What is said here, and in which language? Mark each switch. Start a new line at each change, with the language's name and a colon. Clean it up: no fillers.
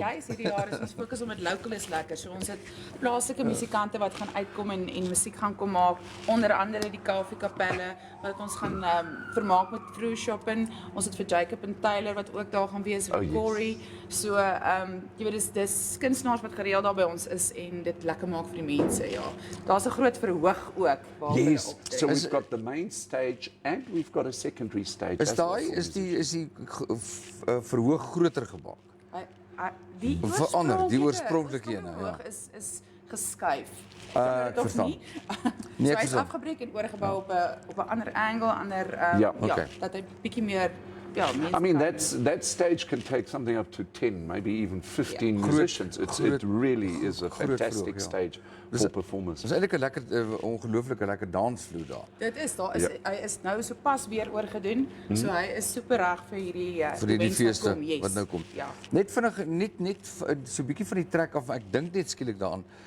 Afrikaans: juist hierdie jaar is ons fokus om dit local is lekker. So ons het plaaslike musikante wat gaan uitkom en musiek gaan kom maak, onder andere die Kaufeee kapelle wat ons gaan vermaak met vroeg shopping. Ons het vir Jacob en Taylor wat ook daar gaan wees, vir Corey. So jy weet dis kunstenaars wat gereeld daar by ons is en dit lekker maak vir die mense, ja. Daar's 'n groot verhoog ook waar
English: Yes, so we've got the main stage and we've got a secondary stage.
Afrikaans: is die verhoog groter gemaak? Die Verander, die oorspronklike een, verhoog is geskuif. Ek verstaan. So hy is afgebreek en oorgebou op 'n ander angle, okay. dat hy bietjie meer
English: I mean, that stage can take something up to 10, maybe even 15 musicians. It really is a fantastic stage for performers.
Afrikaans: Dis eintlik 'n lekker, ongelooflike lekker dansvloer daar. Dit is, hy is nou so pas weer oorgedoen, so hy is super reg vir hierdie vir die feeste wat nou kom. Ja. Net vinnig, net so 'n bietjie van die trek af, ek dink net skielik daaraan.